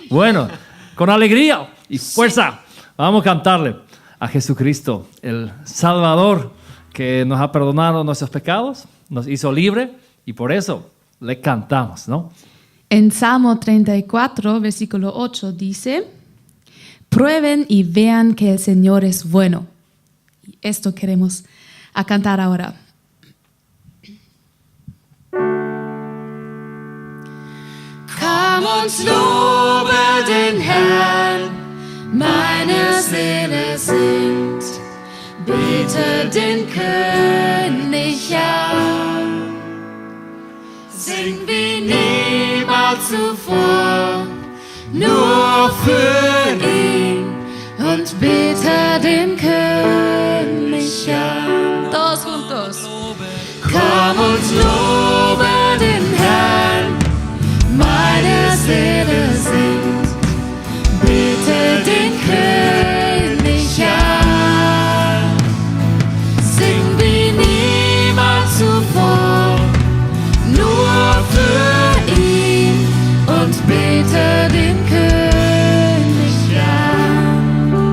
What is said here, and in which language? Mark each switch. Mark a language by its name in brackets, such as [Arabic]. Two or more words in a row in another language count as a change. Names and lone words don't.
[Spanish] Bueno, con alegría y fuerza vamos a cantarle a Jesucristo, el Salvador que nos ha perdonado nuestros pecados, nos hizo libre y por eso le cantamos, ¿no? En Salmo 34, versículo 8 dice: prueben y vean que el Señor es bueno. Y esto queremos a cantar ahora. [German] Komm und lobe den Herrn, meine Seele singt, bete den König an. Sing wie niemals zuvor, nur für ihn und bete den König an. [Spanish] Todos juntos. [German] Komm und lobe den Herrn, meine Seele singt, bete den König an. Sing wie niemals zuvor, nur für ihn und bete den König an.